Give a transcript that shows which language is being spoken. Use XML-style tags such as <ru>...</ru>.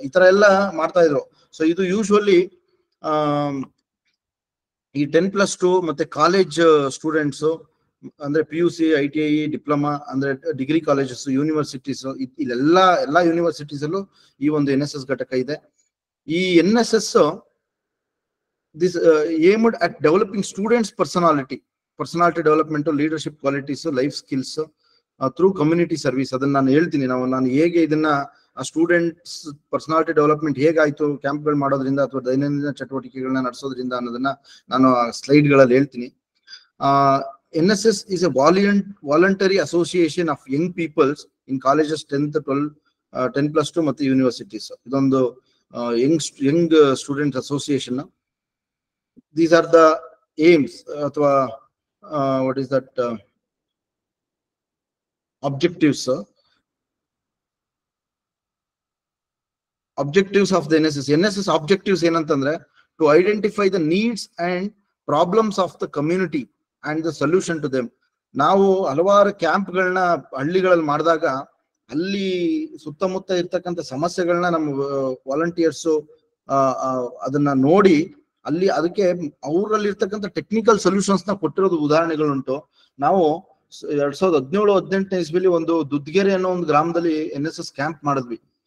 <kn>ಈ ತರ ಎಲ್ಲ ಮಾಡ್ತಾ ಇದ್ರು. ಸೊ ಇದು ಯೂಶುವಲಿ ಈ 10+2 ಮತ್ತೆ ಕಾಲೇಜ್ ಸ್ಟೂಡೆಂಟ್ಸ್ ಅಂದ್ರೆ PUC, ITI, ಡಿಪ್ಲೊಮಾ ಅಂದ್ರೆ ಡಿಗ್ರಿ ಕಾಲೇಜಸ್, ಯೂನಿವರ್ಸಿಟೀಸ್, ಎಲ್ಲಾ ಯೂನಿವರ್ಸಿಟೀಸ್ ಅಲ್ಲೂ ಈ ಒಂದು NSS ಘಟಕ ಇದೆ.</kn> <en>ಈ NSS this aimed at developing students personality development, leadership qualities, life skills through community service.</en> <kn>ಅದನ್ನ ನಾನು ಹೇಳ್ತೀನಿ, ನಾನು ಹೇಗೆ ಇದನ್ನ ಆ ಸ್ಟೂಡೆಂಟ್ಸ್ ಪರ್ಸನಾಲಿಟಿ ಡೆವಲಪ್ಮೆಂಟ್ ಹೇಗಾಯ್ತು ಕ್ಯಾಂಪ್ಗಳು ಮಾಡೋದ್ರಿಂದ ಅಥವಾ ದೈನಂದಿನ ಚಟುವಟಿಕೆಗಳನ್ನ ನಡೆಸೋದ್ರಿಂದ ಅನ್ನೋದನ್ನ ನಾನು ಸ್ಲೈಡ್ ಗಳಲ್ಲಿ ಹೇಳ್ತೀನಿ.</kn> <en>NSS is a voluntary association of young peoples in colleges 10th, 12, 10+2</en> <kn>ಮತ್ತು ಯೂನಿವರ್ಸಿಟೀಸ್.</kn> <en>ಇದೊಂದು young student association. These are the aims ಅಥವಾ what is that objectives of the NSS objectives ಏನಂತಂದ್ರೆ to identify the needs and problems of the community and the solution to them.</en> <kn>ನಾವು ಹಲವಾರು ಕ್ಯಾಂಪ್ಗಳನ್ನ ಹಳ್ಳಿಗಳಲ್ಲಿ ಮಾಡಿದಾಗ ಅಲ್ಲಿ ಸುತ್ತಮುತ್ತ ಇರ್ತಕ್ಕಂಥ ಸಮಸ್ಯೆಗಳನ್ನ ನಮ್ಮ ವಾಲಂಟಿಯರ್ಸ್ ಅದನ್ನ ನೋಡಿ ಅದಕ್ಕೆ ಅವರಲ್ಲಿ ಇರ್ತಕ್ಕಂಥ ಟೆಕ್ನಿಕಲ್ ಸೊಲ್ಯೂಷನ್ಸ್ ನ ಕೊಟ್ಟಿರೋದು ಉದಾಹರಣೆಗಳುಂಟು. ನಾವು 2017-18 ಇಸ್ವಿಲಿ ಒಂದು ದುದ್ಗೆರೆ ಅನ್ನೋ ಒಂದು ಗ್ರಾಮದಲ್ಲಿ NSS ಕ್ಯಾಂಪ್ ಮಾಡಿದ್ವಿ.</kn>